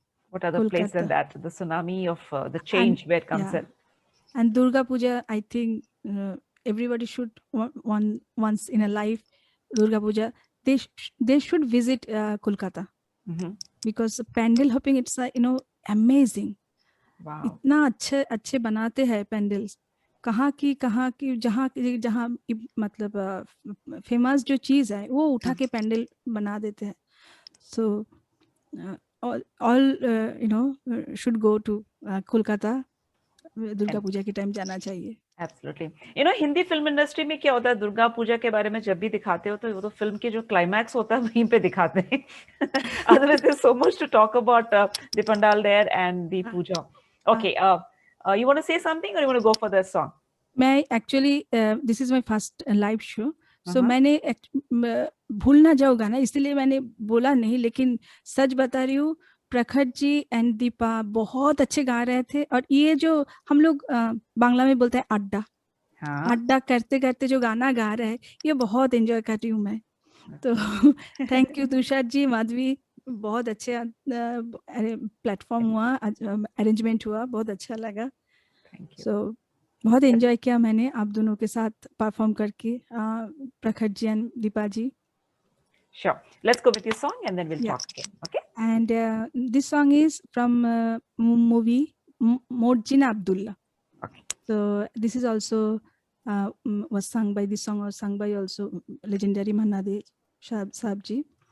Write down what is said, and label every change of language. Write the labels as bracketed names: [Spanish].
[English] What other place than that? The tsunami of the change where it comes in. And Durga Puja, I think everybody should once in a life, Durga Puja, they should visit Kolkata. Because pandal hopping, it's amazing. Wow. [Hindi] इतना अच्छे बनाते हैं पेंडल्स. कहाँ की जहाँ मतलब famous जो चीज है वो उठा के पेंडल बना देते हैं. [English] So all should go to Kolkata. [Hindi] Durga Puja के टाइम जाना चाहिए. [English] Absolutely. You know, [Hindi] Hindi film industry में क्या होता है, दुर्गा पूजा के बारे में जब भी दिखाते हो तो वो तो फिल्म के जो क्लाइमैक्स होता है वहीं पे दिखाते हैं. [English] Otherwise, there's so much to talk about the pandal there and the puja. Okay, you want to say something or you want to go for the song? [Hindi] मैं [English] actually this is my first live show, so [Hindi] मैंने भूल ना जाओ गाना, इसलिए मैंने बोला नहीं, लेकिन सच बता रही हूँ, प्रखर जी एंड दीपा बहुत अच्छे गा रहे थे. और ये जो हम लोग बांग्ला में बोलते हैं अड्डा, अड्डा करते करते जो गाना गा रहे हैं, ये बहुत एंजॉय कर रही हूँ मैं. तो थैंक यू तुषार जी, माधवी, बहुत अच्छे प्लेटफॉर्म हुआ, अरेंजमेंट हुआ, बहुत अच्छा लगा. सो बहुत एंजॉय किया मैंने आप दोनों के साथ परफॉर्म करके, प्रखर जी and Deepa ji. [English] Sure. Let's go with your song and then we'll talk again. Okay. And this song is from movie Morjina Abdullah. Okay. So this is also was sung by, this song was sung by also legendary Manna De Sahab ji.